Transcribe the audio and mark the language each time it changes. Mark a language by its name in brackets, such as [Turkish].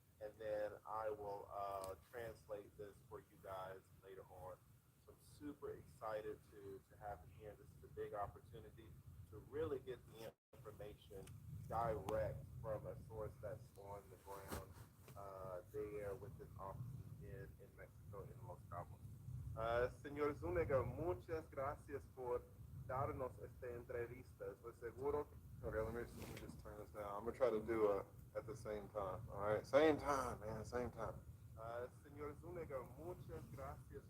[English] And then I will translate this for you guys later on. So I'm super excited to have him here. This is a big opportunity to really get the information direct from a source that's on the ground his offices in Mexico, in Los Cabos. [Spanish] Señor Zuniga, muchas gracias por darnos esta entrevista. Estoy seguro. [English] Okay, let me just turn this down. I'm gonna try to do at the same time. All right, same time, man, same time. [Spanish] Señor Zuniga, muchas gracias.